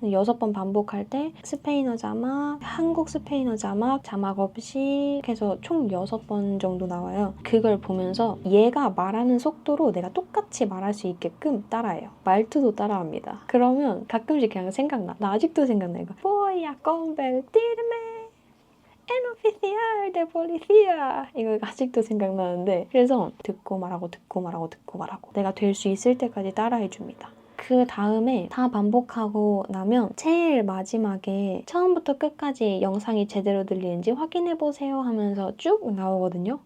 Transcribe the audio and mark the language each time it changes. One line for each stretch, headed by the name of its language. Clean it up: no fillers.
Korean: 6번 반복할 때 스페인어 자막, 한국 스페인어 자막, 자막 없이 해서 총 6번 정도 나와요. 그걸 보면서 얘가 말하는 속도로 내가 똑같이 말할 수 있게끔 따라해요. 말투도 따라합니다. 그러면 가끔씩 그냥 생각나. 나 아직도 생각나 이거.
Spanish: Voy a convertirme en oficial de policía.
Korean: 이거 아직도 생각나는데 그래서 듣고 말하고 듣고 말하고 듣고 말하고 내가 될 수 있을 때까지 따라해줍니다. 그 다음에 다 반복하고 나면 제일 마지막에 처음부터 끝까지 영상이 제대로 들리는지 확인해보세요 하면서 쭉 나오거든요.